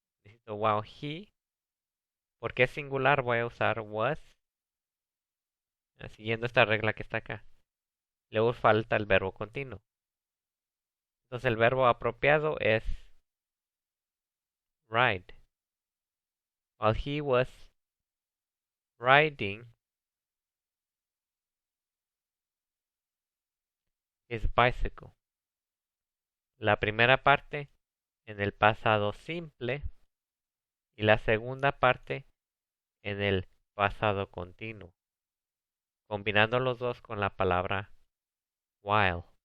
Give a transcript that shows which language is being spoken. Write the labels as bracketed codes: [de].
[es] Necesito while he. Porque es singular voy a usar was. Siguiendo esta regla que está acá. Luego falta el verbo continuo. Entonces el verbo apropiado es ride. [en] While he was riding his bicycle. [es] La primera parte en el pasado simple y la segunda parte en el pasado continuo, combinando los dos con la palabra while.